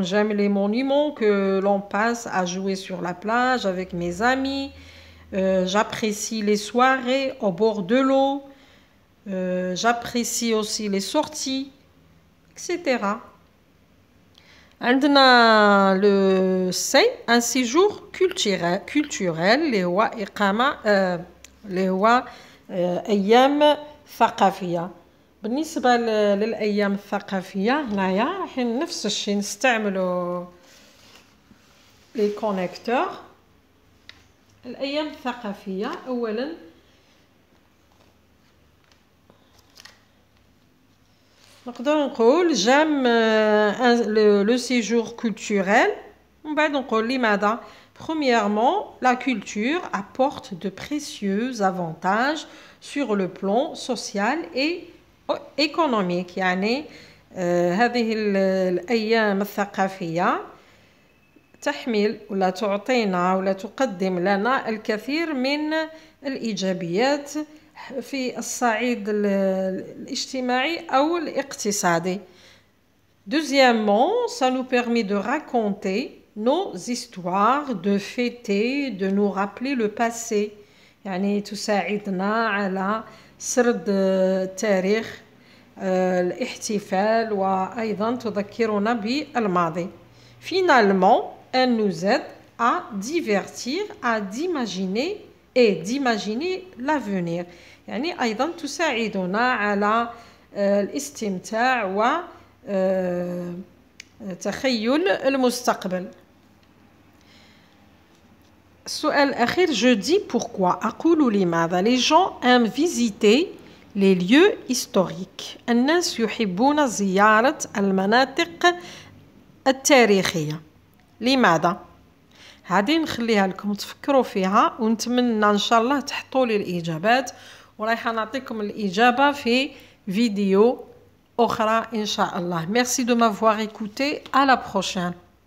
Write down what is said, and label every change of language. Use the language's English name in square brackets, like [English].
[French] جام لي مونيمون كو لون باس ا جوي سور لا بلاج افيك مي زامي. J'apprécie les soirées au bord de l'eau. J'apprécie aussi les sorties, etc. [Arabic] عندنا le C, [French] un séjour culturel [Arabic] اللي هو إقامة اللي هو أيام ثقافية. بالنسبة للأيام الثقافية هنايا راح نفس الشيء نستعملوا les connecteurs. الأيام الثقافية أولاً نقدر نقول [French] جام لو سيجور كولتوريل، [Arabic] ومن بعد نقول لماذا. [French] Premièrement, la culture apporte de précieux avantages sur le plan social et économique. [Arabic] يعني هذه الأيام الثقافية تحمل ولا تعطينا ولا تقدم لنا الكثير من الإيجابيات في الصعيد الاجتماعي أو الاقتصادي. [French] Deuxièmement, ça nous permet de raconter nos histoires, de fêter, de nous rappeler le passé. [Arabic] يعني تساعدنا على سرد التاريخ، الاحتفال، وأيضا تذكرنا بالماضي. [French] Finalement, elle nous aide à divertir, à d'imaginer l'avenir. [Arabic] يعني أيضا تساعدنا على الاستمتاع وتخيل المستقبل. السؤال الأخير [French] je dis pourquoi. [Arabic] أقول لماذا. [French] Les gens aiment visiter les lieux historiques. [Arabic] الناس يحبون زيارة المناطق التاريخية. لماذا؟ هذه نخليها لكم تفكروا فيها، ونتمنى إن شاء الله تحطوا لي الإجابات، ورايحة نعطيكم الإجابة في فيديو أخرى إن شاء الله. [French] Merci de m'avoir écouté. À la prochaine.